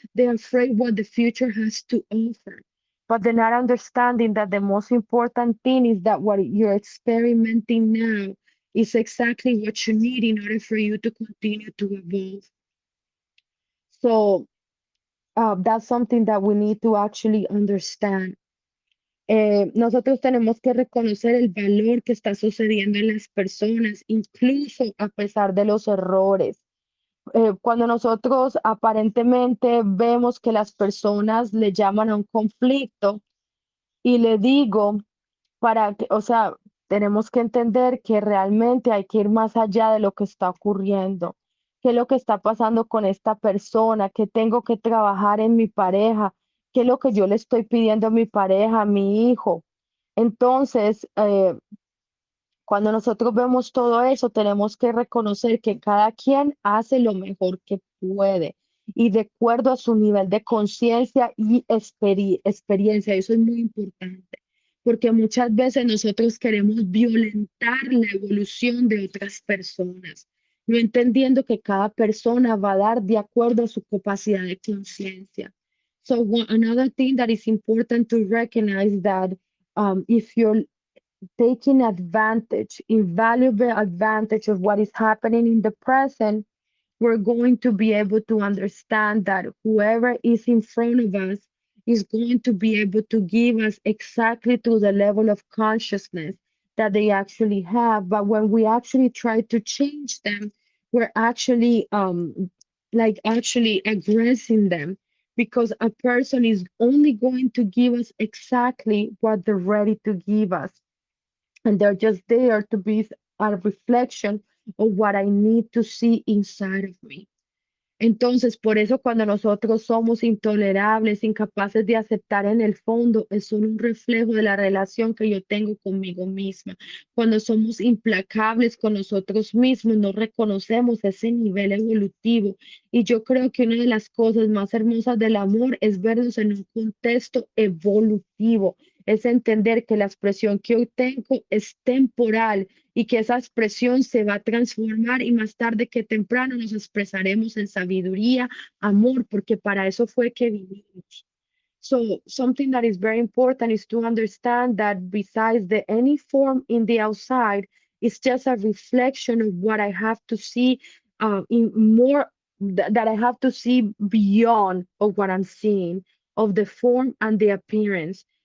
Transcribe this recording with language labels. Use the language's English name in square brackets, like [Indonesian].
[English] They're afraid what the future has to offer, but they're not understanding that the most important thing is that what you're experimenting now is exactly what you need in order for you to continue to evolve. So that's something that we need to actually understand. [Spanish] Nosotros tenemos que reconocer el valor que está sucediendo en las personas, incluso a pesar de los errores. Cuando nosotros aparentemente vemos que las personas le llaman a un conflicto y le digo, para que, o sea, tenemos que entender que realmente hay que ir más allá de lo que está ocurriendo, qué es lo que está pasando con esta persona, qué tengo que trabajar en mi pareja, qué es lo que yo le estoy pidiendo a mi pareja, a mi hijo. Entonces, cuando nosotros vemos todo eso, tenemos que reconocer que cada quien hace lo mejor que puede y de acuerdo a su nivel de conciencia y experiencia. Eso es muy importante, porque muchas veces nosotros queremos violentar la evolución de otras personas, no entendiendo que cada persona va a dar de acuerdo a su capacidad de conciencia. [English] So another thing that is important to recognize that if you're taking advantage, invaluable advantage of what is happening in the present, we're going to be able to understand that whoever is in front of us is going to be able to give us exactly to the level of consciousness that they actually have. But when we actually try to change them, we're actually like actually aggressing them because a person is only going to give us exactly what they're ready to give us, and they're just there to be a reflection of what I need to see inside of me. [Spanish] Entonces, por eso cuando nosotros somos intolerables, incapaces de aceptar en el fondo, es solo un reflejo de la relación que yo tengo conmigo misma. Cuando somos implacables con nosotros mismos, no reconocemos ese nivel evolutivo. Y yo creo que una de las cosas más hermosas del amor es vernos en un contexto evolutivo, es entender que la expresión que hoy tengo es temporal y que esa expresión se va a transformar y más tarde que temprano nos expresaremos en sabiduría, amor, porque para eso fue que vivimos. [English] So something that is very important is to understand that besides the any form in the outside, it's just a reflection of what I have to see in more that I have to see beyond of what I'm seeing of the form and the appearance.